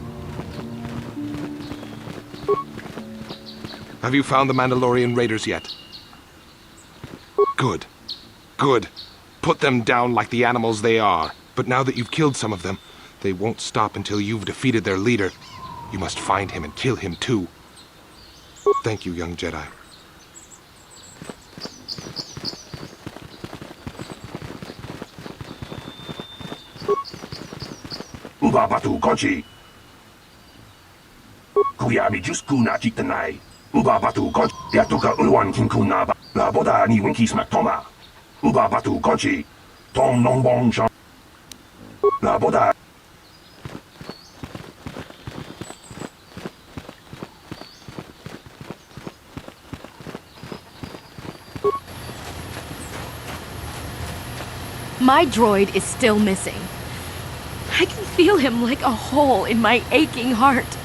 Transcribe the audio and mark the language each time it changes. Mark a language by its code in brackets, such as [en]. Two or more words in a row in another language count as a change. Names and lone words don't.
[en] Have you found the Mandalorian raiders yet? Good. Good. Put them down like the animals they are. But now that you've killed some of them, they won't stop until you've defeated their leader. You must find him and kill him too. Thank you, young Jedi. Uba batu konchi. Kuyami just kuna chitanai. Uba batu konchi. Yatuka ulwan kinkuna ba. La boda ni winki smack toma. Uba batu konchi. Tong nong bong shang. La boda. My droid is still missing. I can feel him like a hole in my aching heart.